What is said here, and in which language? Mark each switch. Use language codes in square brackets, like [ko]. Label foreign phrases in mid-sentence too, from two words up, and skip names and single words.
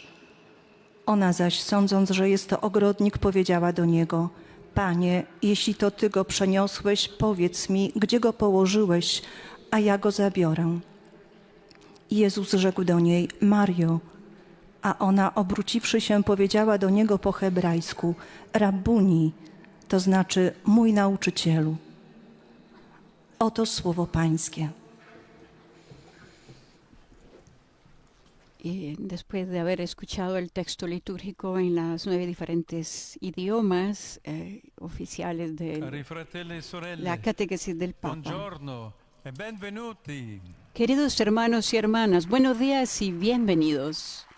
[pl] Ona zaś, sądząc, że jest to ogrodnik, powiedziała do Niego: Panie, jeśli to Ty go przeniosłeś, powiedz mi, gdzie go położyłeś, a ja go zabiorę. Jezus rzekł do niej: Mario. A ona, obróciwszy się, powiedziała do Niego po hebrajsku: Rabbuni, to znaczy mój nauczycielu. Oto słowo Pańskie. [es] Y después de haber escuchado el texto litúrgico en las 9 diferentes idiomas oficiales de la catequesis del Papa. [it] Buongiorno e benvenuti. [es] Queridos hermanos y hermanas, buenos días y bienvenidos.